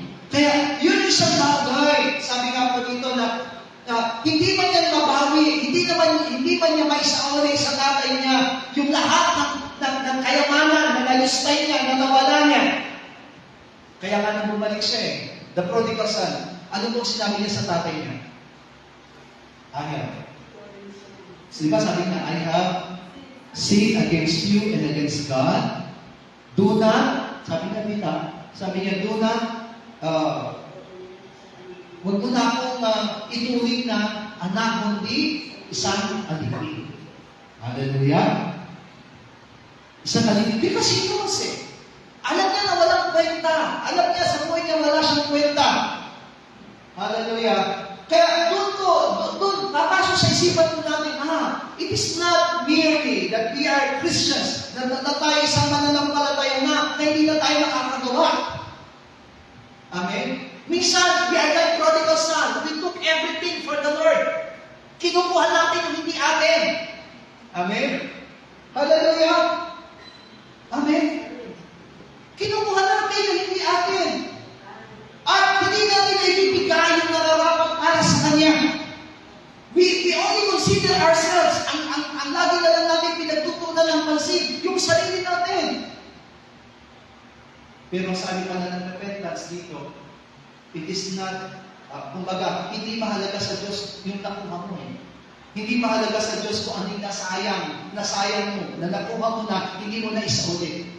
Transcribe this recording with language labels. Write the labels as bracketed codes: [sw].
[tl] Kaya, yun yung isang bagay. Sabi nga po dito na hindi man yan mabawi, hindi man niya maisauli sa tatay niya yung lahat ng kayamanan na nalustay niya, na nawala niya. Kaya nga nang bumalik siya the prodigal son, ano pong sinabi niya sa tatay niya? [en] I have. So, [tl] diba sabi niya, [en] I have sinned against you and against God. Do not, [tl] sabi niya, [en] do not, [tl] huwag mo na akong ituring na anak, kundi isang alipin. Hallelujah. Isang alipin. [en] Because he knows it. [tl] Alam niya na walang kwenta. Alam niya sa buhay niya wala siyang kwenta. Hallelujah. Kaya doon, papasok sa isipan po natin, [en] it is not merely that we are Christians, [tl] na tayo isang mananampalataya na hindi na tayo makakagawa. Amen? [en] Minsan, we are like prodigal son. We took everything for the Lord. [tl] Kinukuha natin ang hindi atin. Amen? Hallelujah! Amen? Kinukuha natin ang hindi atin. At hindi natin ibibigay yung nararapat para sa Kanya. [en] We only consider ourselves. [tl] Ang lagi na lang natin pinagtutunan ng pansin, yung sarili natin. Pero sabi pala ng repentance dito, [en] it is not, [tl] kumbaga, hindi mahalaga sa Diyos yung nakuha mo Hindi mahalaga sa Diyos kung anong nasayang mo, na nakuha mo na, hindi mo na isaulit.